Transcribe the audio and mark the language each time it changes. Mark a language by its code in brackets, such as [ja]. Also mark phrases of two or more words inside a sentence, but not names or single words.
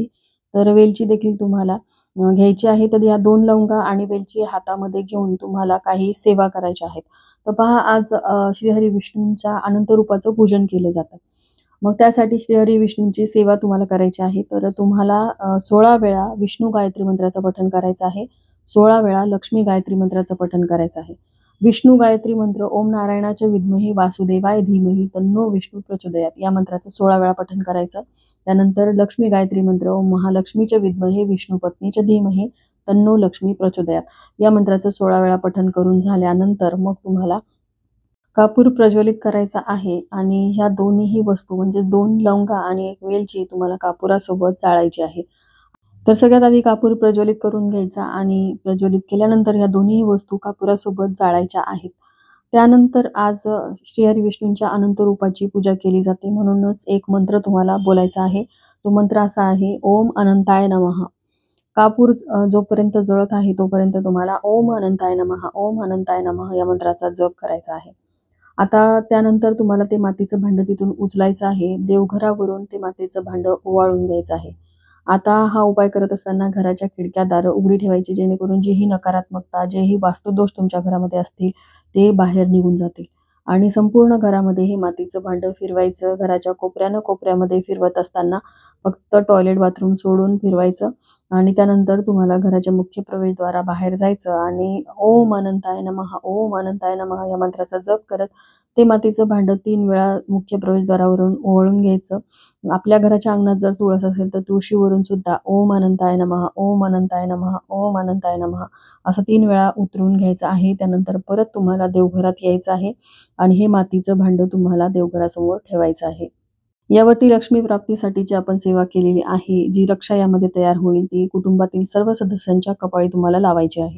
[mr] तर वेलची देखील तुम्हाला घ्यायची आहे. तर या 2 लवंगा आणि वेलची हातामध्ये घेऊन तुम्हाला काही सेवा करायच्या आहेत. तर पहा आज श्रीहरी विष्णूंच्या अनंत रूपाचं पूजन केलं जातं. मग त्यासाठी श्रीहरी विष्णूंची सेवा तुम्हाला करायची आहे. तर तुम्हाला 16 वेळा विष्णू गायत्री मंत्राचं पठण करायचं आहे. 16 वेळा लक्ष्मी गायत्री मंत्राचं पठण करायचं आहे. विष्णू गायत्री मंत्र [sa] ओम नारायणाच्या विद्महे वासुदेवाय धीमहि तन्नो विष्णू प्रचोदयात [mr] या मंत्राचं 16 वेळा पठण करायचं. त्यानंतर लक्ष्मी गायत्री मंत्र [sa] ओम महालक्ष्मीच्या विद्महे विष्णुपत्नीच्या धीमहि तन्नो लक्ष्मी प्रचोदयात [mr] या मंत्राचं 16 वेळा पठण करून झाल्यानंतर मग तुम्हाला कापूर प्रज्वलित करायचा आहे आणि ह्या दोन्हीही वस्तू म्हणजे 2 लवंगा आणि 1 वेलची तुम्हाला कापुरासोबत जाळायची आहे. तर सगळ्यात आधी कापूर प्रज्वलित करून घ्यायचा आणि प्रज्वलित केल्यानंतर ह्या दोन्ही वस्तू कापुरासोबत जाळायच्या आहेत. त्यानंतर आज श्रीहरी विष्णूंच्या अनंत रूपाची पूजा केली जाते, म्हणूनच एक मंत्र तुम्हाला बोलायचा आहे. तो मंत्र असा आहे, [sa] ओम अनंताय नमः. [mr] कापूर जोपर्यंत जळत आहे तोपर्यंत तुम्हाला [sa] ओम अनंताय नमः, ओम अनंताय नमः [mr] या मंत्राचा जप करायचा आहे. आता त्यानंतर तुम्हाला ते मातीचं भांडं तिथून उचलायचं आहे. देवघरावरून ते मातीचं भांडं ओवाळून घ्यायचं आहे. आता हा उपाय करत असताना घराच्या खिडक्या, दारं उघडी ठेवायची, जेणेकरून जी ही नकारात्मकता, जेही वास्तुदोष तुमच्या घरामध्ये असतील ते बाहेर निघून जातील. आणि संपूर्ण घरामध्ये हे मातीचं भांडं फिरवायचं. घराच्या कोपऱ्यामध्ये फिरवत असताना फक्त टॉयलेट बाथरूम सोडून फिरवायचं आणि त्यानंतर तुम्हाला घराच्या मुख्य प्रवेशद्वारा बाहेर जायचं आणि [sa] ओम अनंताय नमः, ओम अनंताय नमः [mr] या मंत्राचा जप करत ते मातीचं भांडं 3 वेळा मुख्य प्रवेशद्वारावरून ओवाळून घ्यायचं. आपल्या घराच्या अंगणात जर तुळस असेल तर तुळशीवरून सुद्धा [sa] ओम अनंताय नमः, ओम अनंताय नमः, ओम अनंताय नमः [mr] असं 3 वेळा उतरून घ्यायचं आहे. त्यानंतर परत तुम्हाला देवघरात यायचं आहे आणि हे मातीचं भांडं तुम्हाला देवघरासमोर ठेवायचं आहे. यावरती लक्ष्मी प्राप्तीसाठीची आपण सेवा केलेली आहे, जी रक्षा यामध्ये तयार होईल ती कुटुंबातील सर्व सदस्यांच्या कपाळी तुम्हाला लावायची आहे.